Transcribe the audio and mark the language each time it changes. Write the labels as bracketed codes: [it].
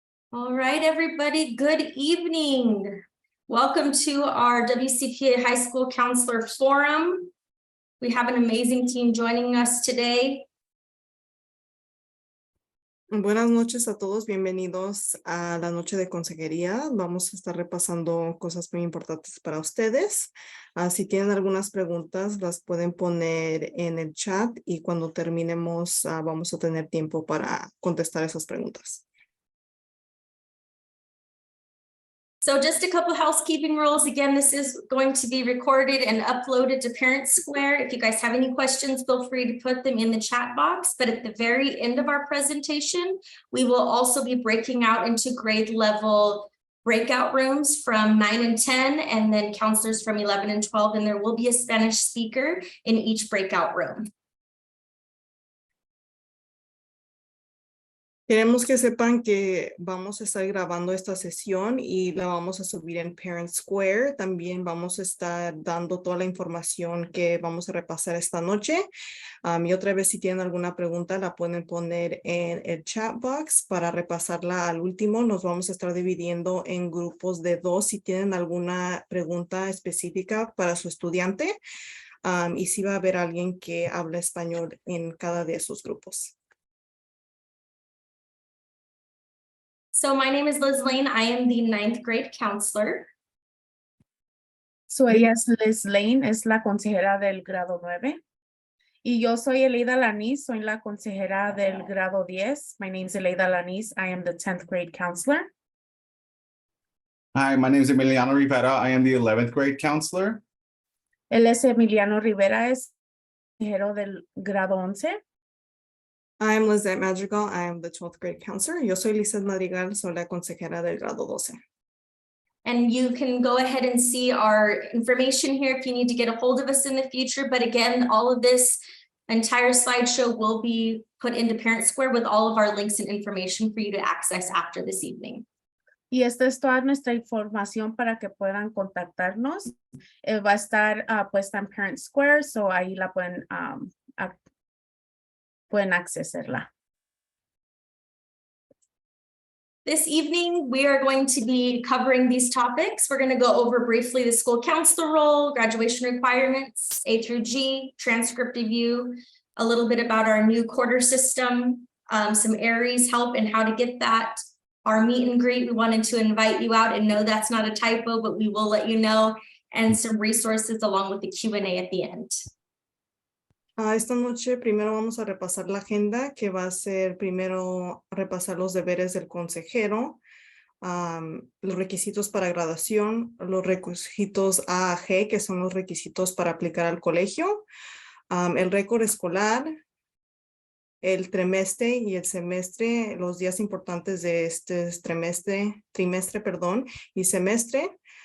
[en] All right, everybody, good evening. Welcome to our WCPA High School Counselor Forum. We have an amazing team joining us today. [es] Buenas noches a todos, bienvenidos a la noche de consejería. Vamos a estar repasando cosas muy importantes para ustedes. Si tienen algunas preguntas, las pueden poner en el chat y cuando terminemos vamos a tener tiempo para contestar esas preguntas. [en] So just a couple housekeeping rules. Again, this is going to be recorded and uploaded to Parent Square. If you guys have any questions, feel free to put them in the chat box. But at the very end of our presentation, we will also be breaking out into grade level breakout rooms from 9 and 10, and then counselors from 11 and 12, and there will be a Spanish speaker in each breakout room. [es] Queremos que sepan que vamos a estar grabando esta sesión y la vamos a subir en Parent Square. También vamos a estar dando toda la información que vamos a repasar esta noche. Y otra vez, si tienen alguna pregunta, la pueden poner en el chat box para repasarla al último. Nos vamos a estar dividiendo en grupos de 2 si tienen alguna pregunta específica para su estudiante. Y si va a haber alguien que habla español en cada de esos grupos. [en] So my name is Liz Lane. I am the 9th grade counselor. [es] So ella es Liz Lane, es la consejera del grado 9. Y yo soy Eleida Lanís, soy la consejera del grado 10. [en] My name is Eleida Lanís. I am the 10th grade counselor. Hi, my name is Emiliano Rivera. I am the 11th grade counselor. [es] Él es Emiliano Rivera, es consejero del grado 11. [en] I'm Lizette Madrigal. I am the 12th grade counselor. [es] Yo soy Lizette Madrigal, soy la consejera del grado 12. [en] And you can go ahead and see our information here if you need to get a hold of us in the future. But again, all of this entire slideshow will be put into Parent Square with all of our links and information for you to access after this evening. [es] Y esta es toda nuestra información para que puedan contactarnos. Va a estar puesta en Parent Square, so ahí la pueden accesarla. [en] This evening, we are going to be covering these topics. We're going to go over briefly the school counselor role, graduation requirements, A through G, transcript review, a little bit about our new quarter system, some Aeries help and how to get that. Our meet and greet, we wanted to invite you out, and no, that's not a typo, but we will let you know, and some resources along with the Q&A at the end. [es] Esta noche primero vamos a repasar la agenda, que va a ser primero repasar los deberes del consejero, los requisitos para graduación, los requisitos A a G, que son los requisitos para aplicar al colegio, el récord escolar, el trimestre y el semestre, los días importantes de este trimestre y semestre.